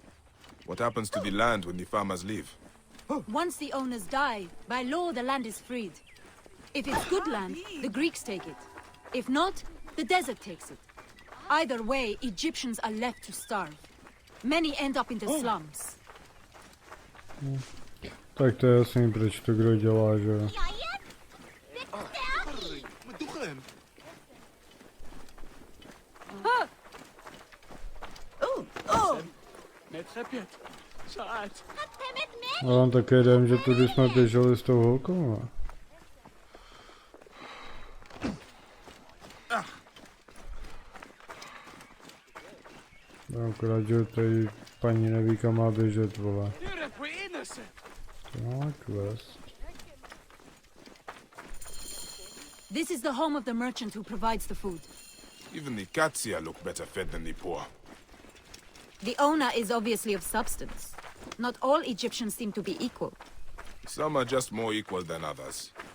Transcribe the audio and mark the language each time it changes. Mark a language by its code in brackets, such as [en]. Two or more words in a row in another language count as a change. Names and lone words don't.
[en] What happens to the land when the farmers leave? Once the owners die, by law the land is freed. If it's good land, the Greeks take it. If not, the desert takes it. Either way, Egyptians are left to starve. Many end up in the slums. [cs] Tak to je jasný, proč to kdo dělá, že jo. A vám také jdem, že tudy jsme běželi s tou holkou, ne? No, akorát, že tady paní neví, kam má běžet, vole. To má quest. [en] This is the home of the merchant who provides the food. Even the cats here look better fed than the poor. The owner is obviously of substance. Not all Egyptians seem to be equal. Some are just more equal than others.